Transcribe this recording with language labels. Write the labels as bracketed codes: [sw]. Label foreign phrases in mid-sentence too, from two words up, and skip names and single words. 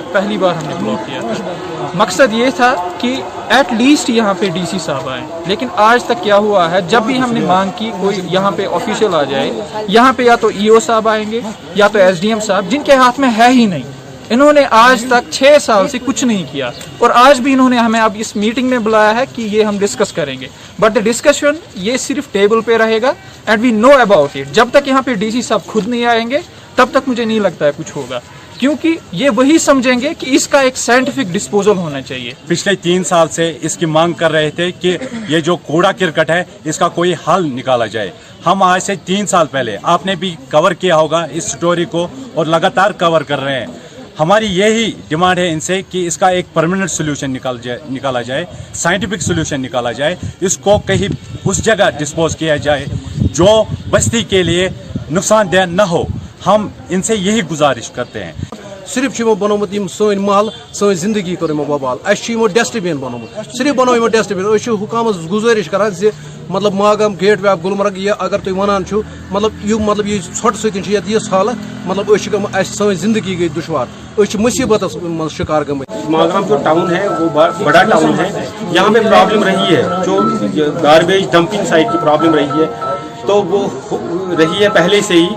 [hi] पहली बार हमने ब्लॉक किया था। मकसद ये था कि [en] at least [hi] यहाँ पे डीसी साहब आए, लेकिन आज तक क्या हुआ है, जब भी हमने मांग की कोई यहाँ पे ऑफिशियल आ जाए, यहाँ पे या तो ईओ साहब आएंगे या तो एसडीएम साहब, जिनके हाथ में है ही नहीं। इन्होंने आज तक 6 साल से कुछ नहीं किया और आज भी इन्होंने हमें अब इस मीटिंग में बुलाया है कि ये हम डिस्कस करेंगे, [en] but the discussion [hi] ये सिर्फ टेबल पे रहेगा [en] and we know about it. [hi] जब तक यहाँ पे डीसी साहब खुद नहीं आएंगे तब तक मुझे नहीं लगता है कुछ होगा, क्योंकि ये वही समझेंगे कि इसका एक [en] scientific disposal [hi] होना चाहिए। पिछले 3 साल से इसकी मांग कर रहे थे कि ये जो कूड़ा करकट है इसका कोई हल निकाला जाए। हम आज से 3 साल पहले, आपने भी कवर किया होगा इस स्टोरी को और लगातार कवर कर रहे हैं। हमारी यही डिमांड है इनसे कि इसका एक [en] permanent solution [hi] निकाला जाए, [en] scientific solution [hi] निकाला जाए। इसको कहीं उस जगह डिस्पोज किया जाए जो बस्ती के लिए नुकसानदेह न हो। हम इनसे यही गुजारिश करते हैं। [ks] सिर्फ बनोमुत सन महल सन जिंदगी कर बबाल। डस्टबिन बनोमुत, सिर्फ बनो डस्टबिन। हुकामस गुजारिश करान जे मतलब मागाम गेट वे ऑफ गुलमर्ग ये अगर तुम वनान मतलब ये छोट सत हालत, मतलब सन जिंदगी गई दुश्वार, मुसीबत मज शिकार गमत। [hi] मागाम जो टाउन है वो बड़ा टाउन है। यहाँ पे प्रॉब्लम रही है, जो [en] garbage dumping site [hi] की प्रॉब्लम रही है, तो वो रही है पहले से ही।